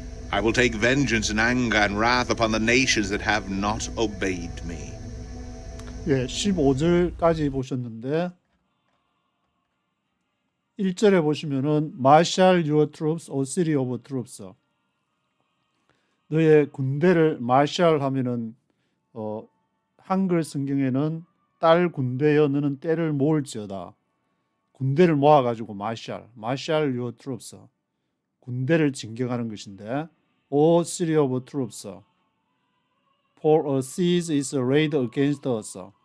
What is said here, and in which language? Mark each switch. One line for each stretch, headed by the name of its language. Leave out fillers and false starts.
English: I will take vengeance and anger and wrath upon the nations that have not obeyed me.
Korean: 예, 15절까지 보셨는데 1절에 보시면은
English: Marshal your troops, O city of troops.
Korean: 너의 군대를 마샬 하면은 한글 성경에는 딸 군대여 너는 때를 모을지어다. 군대를 모아가지고 마샬 your troops. 군대를 진격하는 것인데
English: O city of troops. For a siege is laid against us.